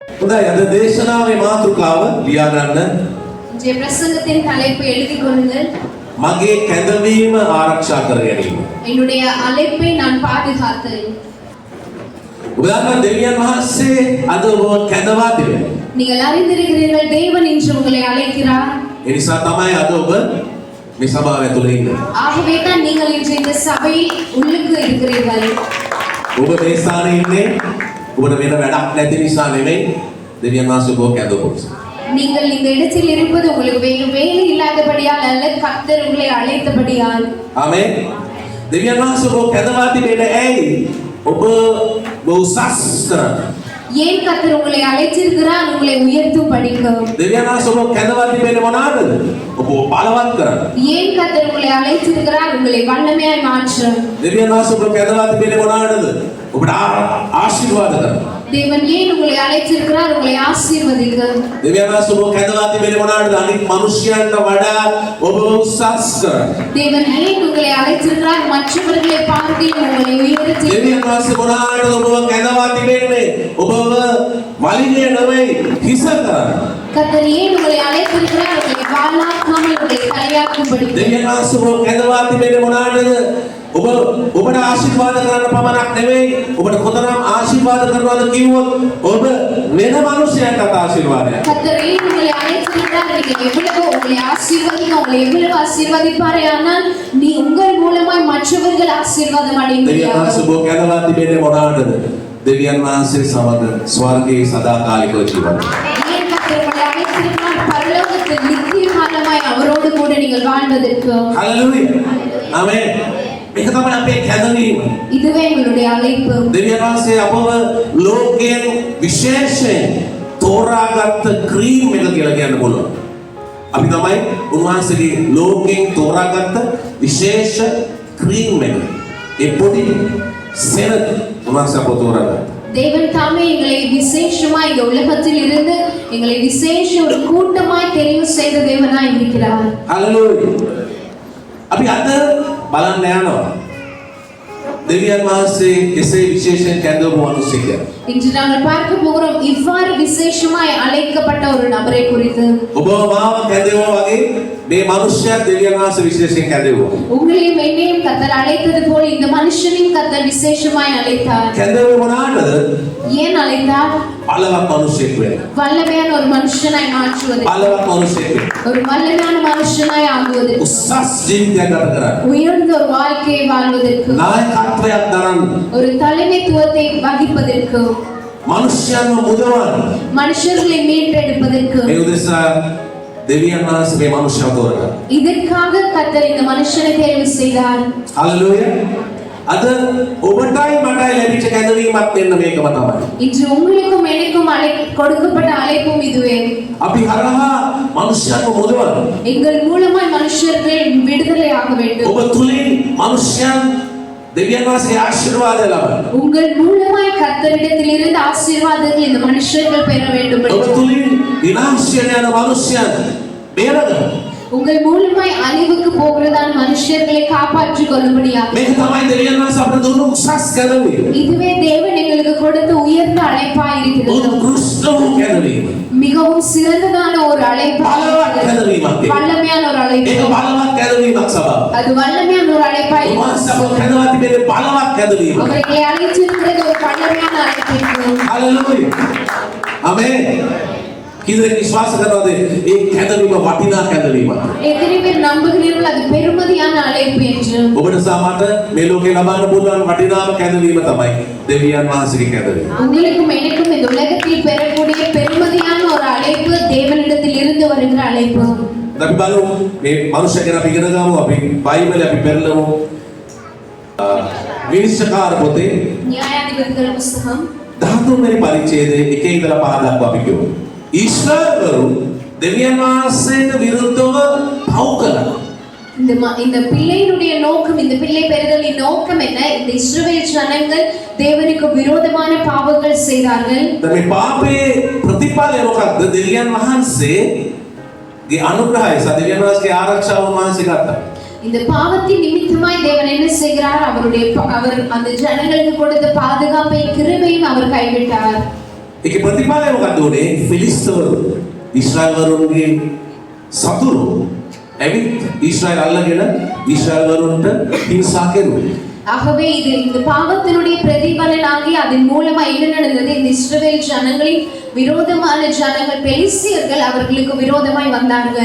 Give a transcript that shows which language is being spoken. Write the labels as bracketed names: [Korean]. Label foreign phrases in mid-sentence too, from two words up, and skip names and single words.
[Sinhala] හොඳයි අද දේශනාවේ මාතෘකාව ලියා ගන්න. [Tamil] இன்றைய பிரசங்கத்தின் தலைப்பை எழுதிக் கொள்ளுங்கள். [Sinhala] මගේ කැඳවීම ආරක්ෂා කර ගැනීම. [Tamil] என்னுடைய அழைப்பை நான் பாதுகாத்தல். [Sinhala] උදාහරණ දෙවියන් වහන්සේ අද ඔබ කැඳවා දෙනවා. [Tamil] நீங்கள் அறிந்திருக்கிறீர்கள் தேவன் இன்று உங்களை அழைக்கிறார். [Sinhala] ඒ නිසා තමයි අද ඔබ මේ සභාව ඇතුලේ ඉන්නේ. [Tamil] ஆகவே தான் நீங்கள் இன்று இந்த சபையில் உள்ளுக்கு இருக்கிறீர்கள். [Sinhala] ඔබ මේ ස්ථානයේ ඉන්නේ ඔබට වෙන වැඩක් නැති නිසා නෙමෙයි දෙවියන් වහන්සේ ඔබ කැඳවපු නිසා. [Tamil] நீங்கள் இந்த இடத்தில் இருப்பது உங்களுக்கு வேறு வேலை இல்லாதபடியால் அல்ல, கர்த்தர் உங்களை அழைத்தபடியால். [Sinhala] ආමේන්. දෙවියන් වහන්සේ ඔබ කැඳවා තිබෙන්නේ ඇයි? ඔබ උසස් කරන්න. [Tamil] ஏன் கர்த்தர் உங்களை அழைத்திருக்கிறார்? உங்களை உயர்த்தும் படிக்க. [Sinhala] දෙවියන් වහන්සේ ඔබ කැඳවා තිබෙන්නේ මොනවාද? ඔබ බලවත් කරන්න. [Tamil] ஏன் கர்த்தர் உங்களை அழைத்திருக்கிறார்? உங்களை வல்லமையாய் மாற்ற. [Sinhala] දෙවියන් වහන්සේ ඔබ කැඳවා තිබෙන්නේ මොනවාටද? ඔබට ආශිර්වාද කරන්න. [Tamil] தேவன் ஏன் உங்களை அழைத்திருக்கிறார்? உங்களை ஆசீர்வதிக்க. [Sinhala] දෙවියන් වහන්සේ ඔබ කැඳවා තිබෙන්නේ මොනවාටද? අනිත් මිනිස්යන්ට වඩා ඔබ උසස් කරන්න. [Tamil] தேவன் ஏன் உங்களை அழைத்திருக்கிறார்? மற்றவர்களை பார்க்கிலும் உங்களை உயர்த்தி. [Sinhala] දෙවියන් වහන්සේ මොනවාටද ඔබ කැඳවා තිබෙන්නේ? ඔබව වලිගය නෙවෙයි හිස කරන්න. [Tamil] கர்த்தர் ஏன் உங்களை அழைத்திருக்கிறார்? உங்களை வாழாக்காமல் உங்களை தலையாக்கும்படி. [Sinhala] දෙවියන් වහන්සේ ඔබ කැඳවා තිබෙන්නේ මොනවාටද? ඔබට ආශිර්වාද කරන්න පමණක් නෙවෙයි ඔබට කොතරම් ආශිර්වාද කරනවද කිව්වොත් ඔබ වෙන මිනිසෙක්ට ආශිර්වාදයක්. [Tamil] கர்த்தர் ஏன் உங்களை அழைத்திருக்கிறார்? நீங்கள் எவ்வளவு உங்களை ஆசீர்வதிக்க, உங்களை எவ்வளவு ஆசீர்வதிப்பாரே, ஆனால் நீ உங்கள் மூலமாய் மற்றவர்கள் ஆசீர்வாதம் அடையும்படியாக. [Sinhala] දෙවියන් වහන්සේ ඔබ කැඳවා තිබෙන්නේ මොනවාටද? දෙවියන් වහන්සේ සමග ස්වර්ගයේ සදාකාලිකව ජීවත්. [Tamil] ஏன் கர்த்தர் உங்களை அழைத்திருக்கிறார்? பரலோகத்தில் நித்திய காலமாய் அவரோடு கூட நீங்கள் வாழ்வதற்கு. [Sinhala] හලෙලූයා. ආමේන්. මේක තමයි අපේ කැඳවීම. [Tamil] இதுவே எங்களுடைய அழைப்பு. [Sinhala] දෙවියන් වහන්සේ අපව ලෝකයෙන් විශේෂයෙන් තෝරාගත්ත ක්‍රීම් එක කියලා කියන්න පුළුවන්. අපි තමයි උන්වහන්සේගේ ලෝකයෙන් තෝරාගත්ත විශේෂ ක්‍රීම් එක. ඒ පොඩි සෙනඟ උන්වහන්සේ අපව තෝරාගත්තා. [Tamil] தேவன் தாமே எங்களை விசேஷமாய் இந்த உலகத்தில் இருந்து எங்களை விசேஷ ஒரு கூட்டமாய் தெரிவு செய்த தேவனாய் இருக்கிறார். [Sinhala] හලෙලූයා. අපි අද බලන්න යනවා. දෙවියන් වහන්සේ එසේ විශේෂයෙන් කැඳවපු මිනිසෙක්. [Tamil] இன்று நாங்கள் பார்க்க போகிறோம் இவ்வாறு விசேஷமாய் அழைக்கப்பட்ட ஒரு நபரை குறித்து. [Sinhala] ඔබ මාව කැඳවුවා වගේ මේ මිනිසයා දෙවියන් වහන්සේ විශේෂයෙන් කැඳවුවා. [Tamil] உங்களையும் என்னையும் கர்த்தர் அழைத்தது போல் இந்த மனுஷனையும் கர்த்தர் விசேஷமாய் அழைத்தார். [Sinhala] කැඳවුවේ මොනවාටද? [Tamil] ஏன் அழைத்தார்? [Sinhala] බලවත් මිනිසෙක් වෙන්න. [Tamil] வல்லமையான ஒரு மனுஷனாய் மாற்றுவது. [Sinhala] බලවත් මිනිසෙක් වෙන්න. [Tamil] ஒரு வல்லமையான மனுஷனாய் ஆகுவது. [Sinhala] උසස් ජීවිතයක් ගත කරන්න. [Tamil] உயர்ந்த ஒரு வாழ்க்கையை வாழ்வதற்கு. [Sinhala] නායකත්වයක් දරන්න. [Tamil] ஒரு தலைமைத்துவத்தை வகிப்பதற்கு. [Sinhala] මිනිස්යන්ව මුදවන්න. [Tamil] மனுஷர்களை மீட்டெடுப்பதற்கு. [Sinhala] මේ උදෙසා දෙවියන් වහන්සේ මේ මිනිස්යව තෝරගත්තා. [Tamil] இதற்காக கர்த்தர் இந்த மனுஷனை தேர்வு செய்தார். [Sinhala] හලෙලූයා. අද ඔබටයි මටයි ලැබිච්ච කැඳවීමක් වෙන්න මේකම තමයි. [Tamil] இன்று உங்களுக்கும் எனக்கும் கொடுக்கப்பட்ட அழைப்பும் இதுவே. [Sinhala] අපි හරහා මිනිස්යන්ව මුදවන්න. [Tamil] எங்கள் மூலமாய் மனுஷர்கள் விடுதலை ஆக வேண்டும். [Sinhala] ඔබ තුලින් මිනිස්යන් දෙවියන් වහන්සේගේ ආශිර්වාද ලබන්න. [Tamil] உங்கள் மூலமாய் கர்த்தரிடத்தில் இருந்து ஆசீர்வாதங்கள் இந்த மனுஷர்கள் பெற வேண்டும். [Sinhala] ඔබ තුලින් විනාශයට යන මිනිස්යන් බේරගන්න. [Tamil] உங்கள் மூலமாய் அழிவுக்கு போகிறதான மனுஷர்களை காப்பாற்றிக் கொள்ளும்படியாக. [Sinhala] මේක තමයි දෙවියන් වහන්සේ අපට දුන්නු උසස් කැඳවීම. [Tamil] இதுவே தேவன் எங்களுக்கு கொடுத்த உயர்ந்த அழைப்பாய் இருக்கிறது. [Sinhala] උත්කෘෂ්ඨ වූ කැඳවීම. [Tamil] மிகவும் சிறந்ததான ஒரு அழைப்பாய். [Sinhala] බලවත් කැඳවීමක්. [Tamil] வல்லமையான ஒரு அழைப்பு. [Sinhala] ඒක බලවත් කැඳවීමක් සභාව. [Tamil] அது வல்லமையான ஒரு அழைப்பாய். [Sinhala] උන්වහන්සේ අපව කැඳවා තිබෙන්නේ බලවත් කැඳවීම. [Tamil] அவர்களை அழைத்திருக்கிறது ஒரு வல்லமையான அழைப்பு. [Sinhala] හලෙලූයා. ආමේන්. කිදෙක විශ්වාස කරනවද මේ කැඳවීම වටිනා කැඳවීමක්? [Tamil] எத்தனை பேர் நம்புகிறீர்கள் அது பெருமதியான அழைப்பு என்று? [Sinhala] ඔබට සාමත මේ ලෝකේ ලබන්න පුළුවන් වටිනාම කැඳවීම තමයි දෙවියන් වහන්සේගේ කැඳවීම. [Tamil] உங்களுக்கும் எனக்கும் இந்த உலகத்தில் பெறக்கூடிய பெருமதியான ஒரு அழைப்பு தேவனிடத்தில் இருந்து வருகிற அழைப்பு. [Sinhala] අපි බලමු මේ මනුෂ්‍ය ගැන අපි ඉගෙන ගමු. අපි බයිබලේ අපි පෙරලමු. විනිශ්චයකාර පොතේ [Tamil] நியாயாதிபதிகள் புத்தகம் [Sinhala] 13 වෙනි පරිච්ඡේදයේ 1 ඉඳලා 5 දක්වා අපි කියමු. ඊශ්වරවරු දෙවියන් වහන්සේට විරුද්ධව පව් කළා. [Tamil] இந்த பிள்ளையினுடைய நோக்கம், இந்த பிள்ளை பெறுதலின் நோக்கம் என்ன? இந்த இஸ்ரவேல் ஜனங்கள் தேவனுக்கு விரோதமான பாவங்கள் செய்தார்கள். [Sinhala] මේ පාපේ ප්‍රතිඵලය මොකක්ද? දෙවියන් වහන්සේගේ අනුග්‍රහය සහ දෙවියන් වහන්සේගේ ආරක්ෂාව වහන්සේ ගත්තා. [Tamil] இந்த பாவத்தின் நிமித்தமாய் தேவன் என்ன செய்கிறார்? அவர் அந்த ஜனங்களுக்கு கொடுத்த பாதுகாப்பை கிருபையும் அவர் கைவிட்டார். [Sinhala] ඒකේ ප්‍රතිඵලය මොකක්ද උනේ? ෆිලිස්තවරු ඊශ්‍රායල්වරුන්ගේ සතුරු ඇවිත් ඊශ්‍රායල් අල්ලගෙන ඊශ්‍රායල්වරුන්ට හිංසා කෙරුවා. [Tamil] ஆகவே இது இந்த பாவத்தினுடைய பிரதிபலனாகி அதன் மூலமா என்ன நடந்தது? இந்த இஸ்ரவேல் ஜனங்களின் விரோதமான ஜனங்கள் பெலிஸ்தியர்கள் அவர்களுக்கு விரோதமாய் வந்தார்கள்.